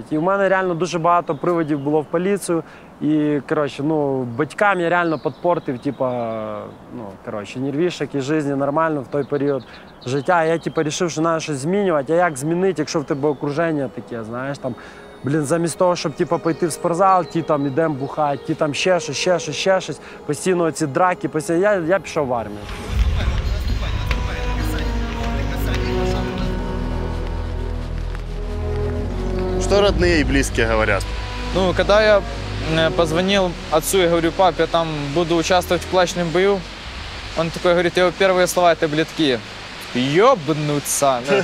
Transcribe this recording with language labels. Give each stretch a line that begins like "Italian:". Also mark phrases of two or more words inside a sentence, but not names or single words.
Ukrainian: І в мене реально дуже багато приводів було в поліцію. І, коротше, батькам я реально підпортив, нервішок і життя нормально в той період життя. Я, вирішив, що треба щось змінювати. А як змінити, якщо в тебе окруження таке, знаєш, там, замість того, щоб, пойти в спортзал, там, ідемо бухати, там, ще щось, постійно ці драки, я пішов в армію.
Russian: Что родные и близкие говорят? Когда я позвонил отцу и говорю: пап, я там буду участвовать в кулачном бою, он такой говорит, его первые слова — это, были такие: ёбнуться.